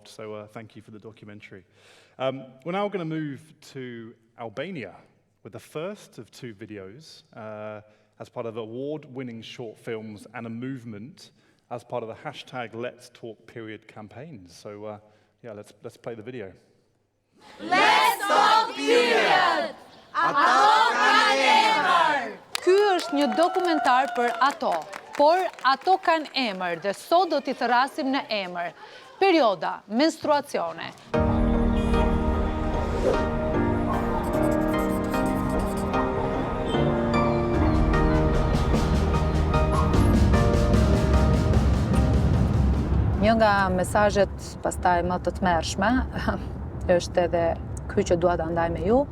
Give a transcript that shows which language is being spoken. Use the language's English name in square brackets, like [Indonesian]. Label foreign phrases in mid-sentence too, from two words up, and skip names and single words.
[English] So thank you for the documentary. We're now going to move to Albania with the first of 2 videos as part of award-winning short films and a movement as part of the hashtag Let's Talk Period campaigns. So yeah, let's play the video. Let's Talk Period! [Albanian] Ato kanë emër! Ky është një dokumentar për ato, por ato kanë emër dhe sot do t'i thrasim në emër. Perioda, menstruacione. Një nga mesazhet pastaj më të tmerrshme është edhe ky që dua ta ndaj me ju.